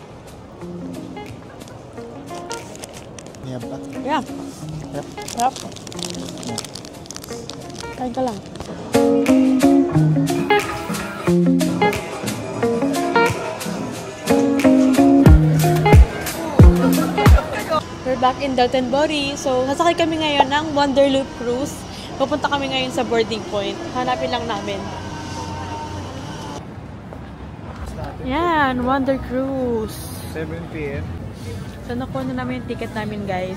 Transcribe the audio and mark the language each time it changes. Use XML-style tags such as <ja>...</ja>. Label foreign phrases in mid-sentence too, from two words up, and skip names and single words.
<tl>Yan ba?</tl> <en>Yeah. Yep. Yep.</en> <tl>Kain ka lang.</tl> <en>We're back in Dotonbori.</en> <tl>So, sasakay kami ngayon ng Wonderloop Cruise. Pupunta kami ngayon sa boarding point. Hanapin lang namin. Yan, Wonder Cruise. 7 p.m. So, nakuha na namin yung ticket namin, guys.</tl>